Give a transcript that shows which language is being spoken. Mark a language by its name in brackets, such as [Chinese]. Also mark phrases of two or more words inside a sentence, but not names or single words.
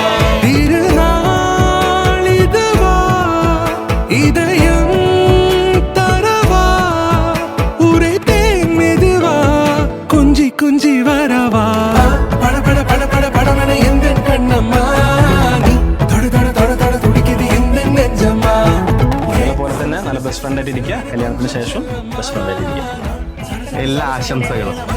[Tamil] திருநாள் இதுவா இதயம் தரவா உரைத்தேன் மெதுவா கொஞ்சி கொஞ்சி வரவா. படபட படபட படவென எந்தன் கண்ணம்மா [Malayalam] നല്ല [English] best friend [Malayalam] ആയിട്ട് ഇരിക്കുക. കല്യാണത്തിന് ശേഷം [English] best friend [Malayalam] ആയിട്ട് ഇരിക്കുക. എല്ലാ ആശംസകളും.